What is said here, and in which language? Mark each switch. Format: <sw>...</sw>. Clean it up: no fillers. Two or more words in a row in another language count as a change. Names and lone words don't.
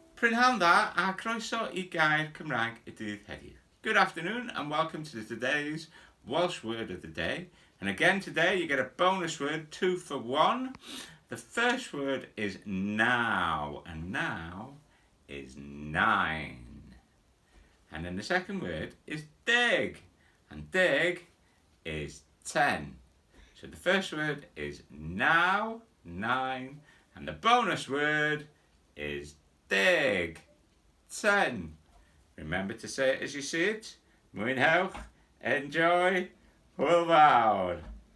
<cy>Mwynhewch da a croeso I Gair Cymraeg y Dydd Heddiw.</cy> <en>Good afternoon and welcome to today's Welsh word of the day. And again today you get a bonus word, 2 for 1. The first word is now, and now is 9. And then the second word is Deeeeg, and Deeeeg is 10. So the first word is now, 9, and the bonus word is Deeeeg, 10. Remember to say it as you see it.</en> <cy>Mwynhewch, enjoy, hwyl fawr.</cy>